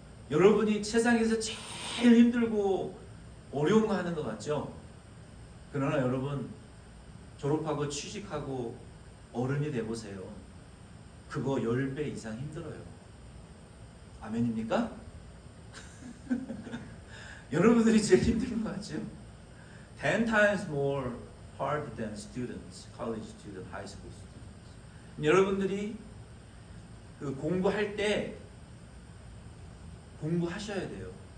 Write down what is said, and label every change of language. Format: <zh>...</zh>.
<ko>여러분이 세상에서 제일 힘들고 어려운 거 하는 것 같죠? 그러나 여러분 졸업하고 취직하고 어른이 돼보세요. 그거 10배 이상 힘들어요. 아멘입니까? 여러분들이 제일 힘든 거 같죠?</ko> <en>10 times more hard than students, college students, high school students.</en> <ko>여러분들이 그 공부할 때 공부하셔야 돼요.</ko>